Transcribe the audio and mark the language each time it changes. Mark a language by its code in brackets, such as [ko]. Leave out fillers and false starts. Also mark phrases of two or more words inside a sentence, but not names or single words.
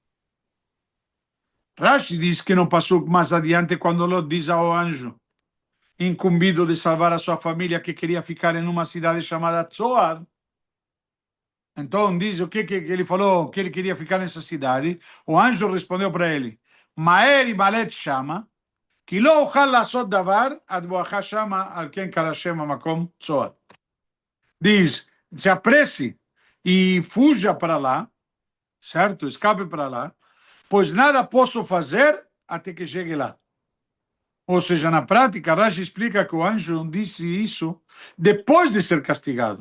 [pt] Rashi diz que não passou mais adiante quando Lot diz ao anjo, incumbido de salvar a sua família, que queria ficar em uma cidade chamada Tzoar. Então diz o que ele falou, que ele queria ficar nessa cidade. O anjo respondeu para ele, [he] מהר המלט שמה, כי לא אוכל לעשות דבר עד באך שמה על כן קרא שם המקום צוער. [pt] Diz, se apresse e fuja para lá, certo? Escape para lá, pois nada posso fazer até que chegue lá. Ou seja, na prática, Rashi explica que o anjo disse isso depois de ser castigado.